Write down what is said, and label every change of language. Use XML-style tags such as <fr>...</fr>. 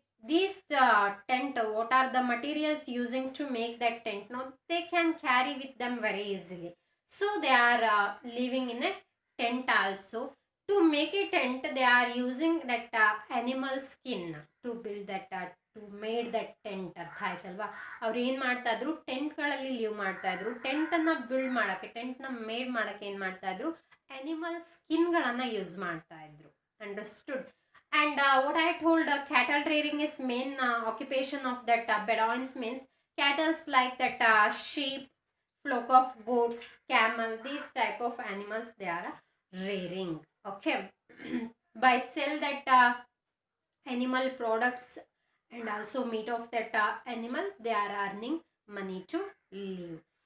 <en>These tent, what are the materials using to make that tent? No, they can carry with them very easily. So they are living in a tent also. To make a tent, they are using that animal skin to build that to made that tent.</en> <kn>ಅರ್ಥ ಆಯ್ತಲ್ವಾ? ಅವ್ರು ಏನು ಮಾಡ್ತಾ ಇದ್ರು, ಟೆಂಟ್ಗಳಲ್ಲಿ leave ಮಾಡ್ತಾ ಇದ್ರು. ಟೆಂಟನ್ನು build ಮಾಡೋಕ್ಕೆ, ಟೆಂಟ್ನ made ಮಾಡೋಕ್ಕೆ ಏನು ಮಾಡ್ತಾ ಇದ್ರು, ಅನಿಮಲ್ ಸ್ಕಿನ್ಗಳನ್ನು ಯೂಸ್ ಮಾಡ್ತಾ ಇದ್ರು.</kn> <en>Understood? And what I told, cattle rearing is main occupation of that Bedouins, means cattle's like that sheep, flock of goats, camel, these type of animals they are rearing. Okay. By sell that animal products and also meat of that animal, they are earning money to live.</en>